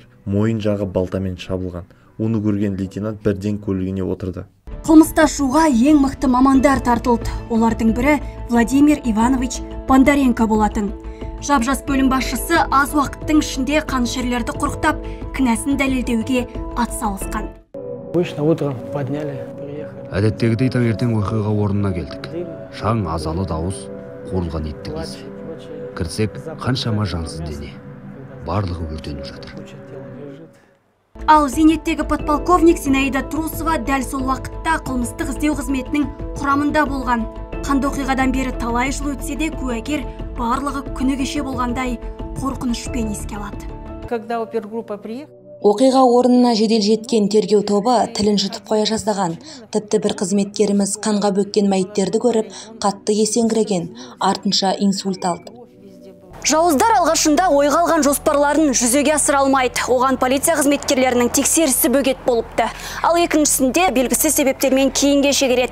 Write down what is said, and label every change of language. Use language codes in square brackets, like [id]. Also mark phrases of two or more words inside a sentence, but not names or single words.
[kk] Мойын жағы балтамен шабылған. Оны көрген лейтенант бірден көлігіне отырды. Қылмыста шуға ең мықты мамандар тартылды. Олардың бірі Владимир Иванович Бондаренко болатын. Жап-жас бөлім басшысы аз уақыттың ішінде қаншерлерді құрықтап, кінәсін дәлелдеуге атсалысқан. [ru] Обычно утром подняли. [kk] Әдеттегідей таңертең оқиға орнына келдік. Шаң, азалы дауыс, қорылған итті кез. Кірсек, қаншама жансыз дене. Барлығы өртеніп жатыр. Ал зейнеттегі подполковник Зинаида Трусова дәл сол уақытта қылмыстық іздеу қызметінің құрамында болған. Қанды оқиғадан бері талай жыл өтсе де куәгер барлығы күні кеше болғандай қорқынышпен еске алады. [ru] Когда опергруппа приехала, [kk] Оқиға орнына жедел жеткен тергеу тобы тілін жұтып қоя жаздаған. Тіпті бір қызметкеріміз қанға бөккен мәйіттерді көріп, қатты есеңгіреген, артынша инсульт алды. Жауыздар алғашында ойға алған жоспарларын жүзеге асыра алмайды. Оған полиция қызметкерлерінің тексерісі бөгет болыпты. Ал екіншісінде белгісіз себептермен кейінге шегереді.